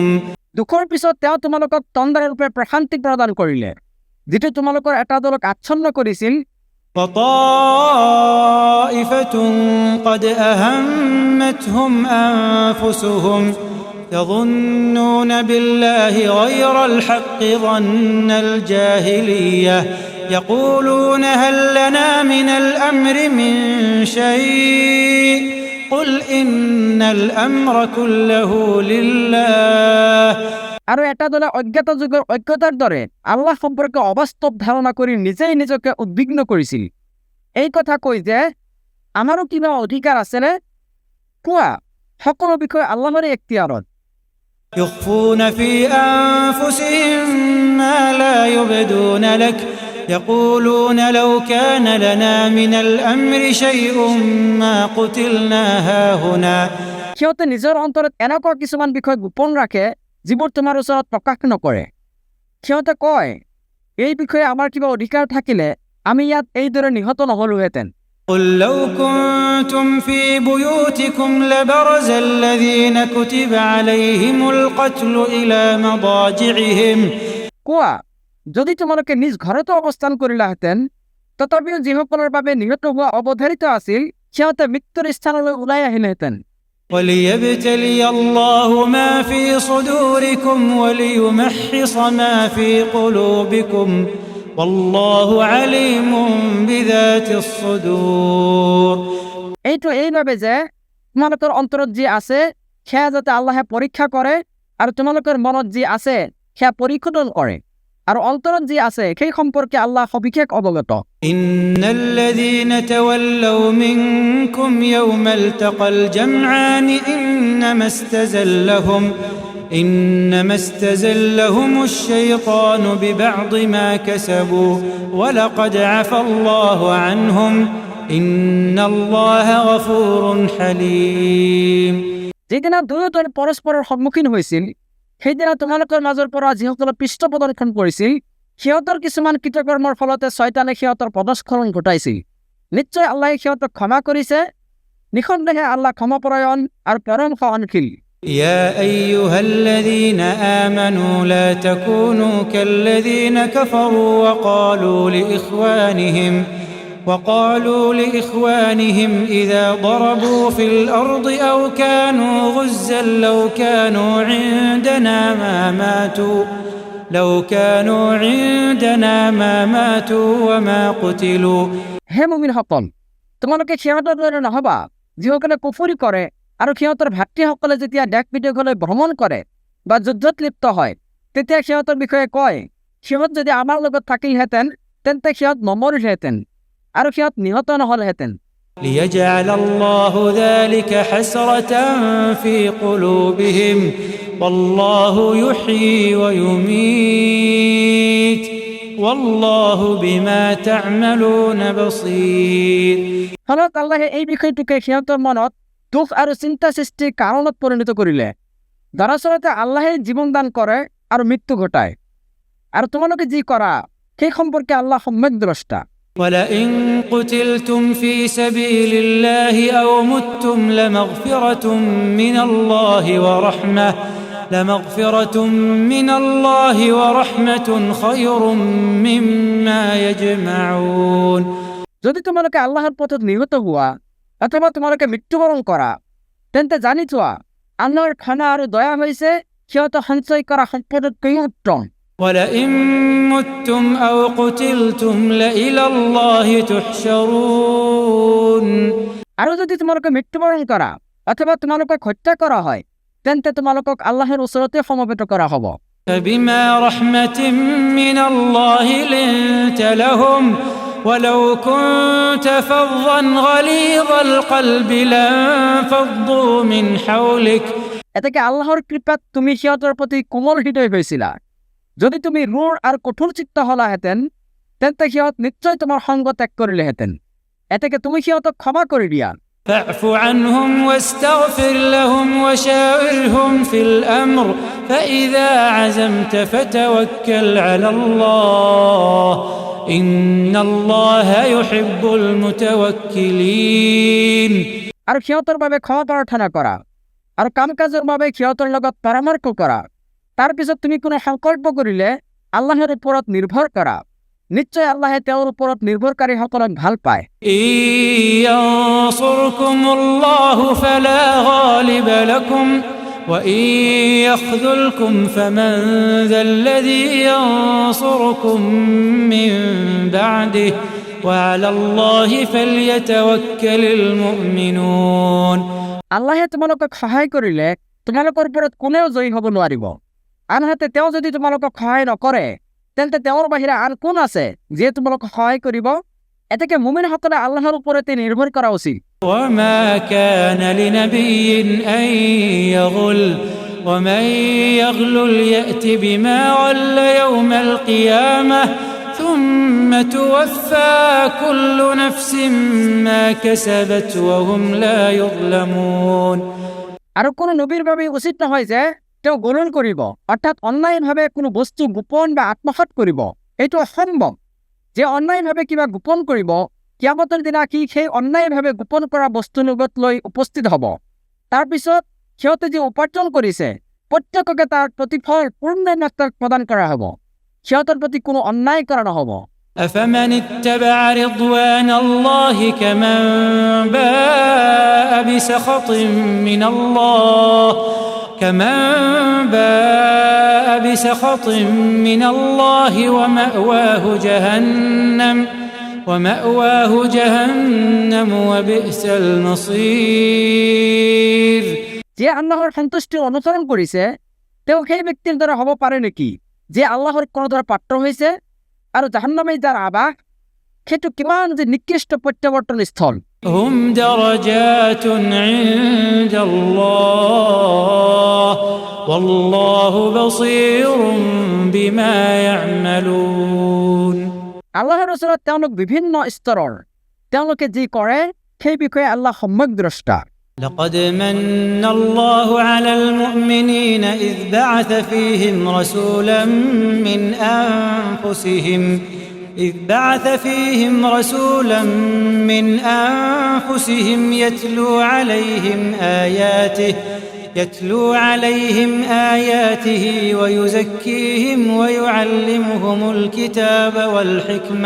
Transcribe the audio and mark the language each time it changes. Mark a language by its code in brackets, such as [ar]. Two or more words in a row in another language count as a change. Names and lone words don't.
[as] দুখৰ পিছত তেওঁ তোমালোকক তন্দ্ৰাৰূপে প্ৰশান্তি প্ৰদান কৰিলে, যিটো তোমালোকৰ এটা দলক আচ্ছন্ন কৰিছিল। [ar] وطائفة قد أهمتهم أنفسهم يظنون بالله غير الحق ظن الجاهلية يقولون هل لنا من الأمر من شيء قل إن الأمر كله لله. [as] আৰু এটা দলে অজ্ঞাত যুগৰ ঐক্যতাৰ দৰে আল্লাহ সম্পৰ্কে অবাস্তৱ ধাৰণা কৰি নিজেই নিজকে উদ্বিগ্ন কৰিছিল। এই কথা কৈ যে আমাৰো কিবা অধিকাৰ আছেনে? কোৱা, সকলো বিষয় আল্লাহৰে এখতিয়াৰত। [ar] يخفون في أنفسهم ما لا يبدون لك يقولون لو كان لنا من الأمر شيء ما قتلنا هاهنا. [as] সিহঁতে নিজৰ অন্তৰত এনেকুৱা কিছুমান বিষয় গোপন ৰাখে যিবোৰ তোমাৰ ওচৰত প্ৰকাশ নকৰে। সিহঁতে কয়, এই বিষয়ে আমাৰ কিবা অধিকাৰ থাকিলে আমি ইয়াত এইদৰে নিহত নহলোহেঁতেন। [ar] قل لو كنتم في بيوتكم لبرز الذين كتب عليهم القتل إلى مضاجعهم. [as] কোৱা, যদি তোমালোকে নিজ ঘৰতো অৱস্থান কৰিলাহেঁতেন, তথাপিও যিসকলৰ বাবে নিহত হোৱা অৱধাৰিত আছিল সিহঁতে মৃত্যুৰ স্থানলৈ ওলাই আহিলেহেঁতেন। [ar] وليبتلي الله ما في صدوركم وليمحص ما في قلوبكم والله عليم بذات الصدور। [as] এইটো এইভাবে যে তোমালোকৰ অন্তৰত যি আছে সেয়া যাতে আল্লাহে পৰীক্ষা কৰে আৰু তোমালোকৰ মনত যি আছে সেয়া পৰীক্ষণ কৰে আৰু অন্তৰত যি আছে সেই সম্পৰ্কে আল্লাহ সবিশেষ অৱগত। [ar] إن الذين تولوا منكم يوم التقى الجمعان إنما استزلهم الشيطان ببعض ما كسبوا ولقد عفى الله عنهم إن الله غفور حليم। [as] যেদিনা দুয়োজন পৰস্পৰৰ সন্মুখীন হৈছিল সেইদিনা তোমালোকৰ মাজৰ পৰা যিসকলে পৃষ্ঠ প্ৰদৰ্শন কৰিছিল সিহঁতৰ কিছুমান কৃতকৰ্মৰ ফলতে শয়তানে সিহঁতৰ পদস্খলন ঘটাইছিল। নিশ্চয় আল্লাহে সিহঁতক ক্ষমা কৰিছে, নিঃসন্দেহে আল্লাহ ক্ষমাপৰায়ণ আৰু পৰম সহনশীল। [ar] يا أيها الذين آمنوا لا تكونوا كالذين كفروا وقالوا لإخوانهم إذا ضربوا في الأرض أو كانوا غزا لو كانوا عندنا ما ماتوا وما قتلوا। [as] হে মুমিনসকল, তোমালোকে সিহঁতৰ দৰে নহবা যিসকলে কুফৰি কৰে আৰু সিহঁতৰ ভাতৃসকলে যেতিয়া দেশ বিদেশলৈ ভ্ৰমণ কৰে বা যুদ্ধত লিপ্ত হয় তেতিয়া সিহঁতৰ বিষয়ে কয়, সিহঁত যদি আমাৰ লগত থাকিলহেঁতেন তেন্তে সিহঁত নমৰিলহেঁতেন আৰু সিহঁত নিহত নহলহেঁতেন। [ar] ليجعل الله ذلك حسرة في قلوبهم والله يحيي ويميت والله بما تعملون بصير। [as] ফলত আল্লাহে এই বিষয়টোকে সিহঁতৰ মনত দুখ আৰু চিন্তা সৃষ্টিৰ কাৰণত পৰিণত কৰিলে। দৰাচলতে আল্লাহে জীৱন দান কৰে আৰু মৃত্যু ঘটায় আৰু তোমালোকে যি কৰা সেই সম্পৰ্কে আল্লাহ সম্যক দ্ৰষ্টা। [ar] ولئن قتلتم في سبيل الله أو متم لمغفرة من الله ورحمة خير مما يجمعون। [as] যদি তোমালোকে আল্লাহৰ পথত নিহত হোৱা অথবা তোমালোকে মৃত্যুবৰণ কৰা তেন্তে জানি থোৱা আল্লাহৰ ক্ষমা আৰু দয়া হৈছে সিহঁতে সঞ্চয় কৰা সম্পদতকৈ উত্তম। [ar] ولئن متم أو قتلتم لإلى الله تحشرون। [as] আৰু যদি তোমালোকে মৃত্যুবৰণ কৰা অথবা তোমালোকক হত্যা কৰা হয় তেন্তে তোমালোকক আল্লাহৰ ওচৰতে সমবেত কৰা হ'ব। [ar] فبما رحمة من الله لنت لهم ولو كنت فظا غليظ القلب لانفضوا من حولك। [as] এতেকে আল্লাহৰ কৃপাত তুমি সিহঁতৰ প্ৰতি কোমল হৃদয় হৈছিলা। যদি তুমি ৰুৰ আৰু কঠোৰ চিত্ত হলাহেঁতেন তেন্তে সিহঁত নিশ্চয় তোমাৰ সংগ ত্যাগ কৰিলেহেঁতেন। এতেকে তুমি সিহঁতক ক্ষমা কৰি দিয়া। [ar] فاعف عنهم واستغفر لهم وشاورهم في الأمر فإذا عزمت فتوكل على الله إن الله يحب المتوكلين। [as] আৰু সিহঁতৰ বাবে ক্ষমা প্ৰাৰ্থনা কৰা আৰু কাম কাজৰ বাবে সিহঁতৰ লগত পৰামৰ্শ কৰা। তাৰ পিছত তুমি কোনো সংকল্প কৰিলে আল্লাহৰ ওপৰত নিৰ্ভৰ কৰা। নিশ্চয় আল্লাহে তেওঁৰ ওপৰত নিৰ্ভৰকাৰীসকলক ভাল পায়। [ar] ينصركم الله فلا غالب لكم وإن يخذلكم فمن ذا الذي ينصركم من بعده وعلى الله فليتوكل المؤمنون। [as] আল্লাহে তোমালোকক সহায় কৰিলে তোমালোকৰ ওপৰত কোনেও জয়ী হ'ব নোৱাৰিব। আনহাতে তেওঁ যদি তোমালোকক সহায় নকৰে তেন্তে তেওঁৰ বাহিৰে আন কোন আছে যিয়ে তোমালোকক সহায় কৰিব? এতেকে মুমিনসকলে আল্লাহৰ ওপৰতে নিৰ্ভৰ কৰা উচিত। [ar] وما كان لنبي أن يغل ومن يغلل يأت بما غل يوم القيامة ثم توفى كل نفس ما كسبت وهم لا يظلمون। [as] আৰু কোনো নবীৰ বাবে উচিত নহয় যে তেওঁ গোলন কৰিব, অৰ্থাৎ অন্যায়ভাৱে কোনো বস্তু গোপন বা আত্মসাৎ কৰিব। এইটো অসম্ভৱ। যে অন্যায়ভাৱে কিবা গোপন কৰিব কিয়ামতৰ দিনা কি সেই অন্যায়ভাৱে গোপন কৰা বস্তু লগত লৈ উপস্থিত হ'ব। তাৰপিছত সিহঁতে যি উপাৰ্জন কৰিছে প্ৰত্যেককে তাৰ প্ৰতিফল পূৰ্ণ মাত্ৰাত প্ৰদান কৰা হ'ব। সিহঁতৰ প্ৰতি কোনো অন্যায় কৰা নহ'ব। [ar] أفمن اتبع رضوان الله كمن باء بسخط من الله ومأواه جهنم وبئس المصير। [bn] যে আল্লাহর সন্তুষ্টির অনুসরণ করেছে তেও সেই ব্যক্তির দ্বারা হব পারে নাকি যে আল্লাহর কোন দ্বারা পাত্র হয়েছে আর জাহান্নামে যার আবাস [as] সেটো কিমান [bn] যে নিকৃষ্ট প্রত্যাবর্তন স্থল। [ar] هم درجات عند الله والله بصير بما يعملون. [as] আল্লাহৰ ওচৰত তেওঁলোক বিভিন্ন স্তৰৰ, তেওঁলোকে যি কৰে সেই বিষয়ে আল্লাহ সম্যক দ্ৰষ্টা। [ar] لقد من الله على المؤمنين إذ بعث فيهم رسولا من أنفسهم يتلو عليهم آياته ويزكيهم ويعلمهم الكتاب والحكمة।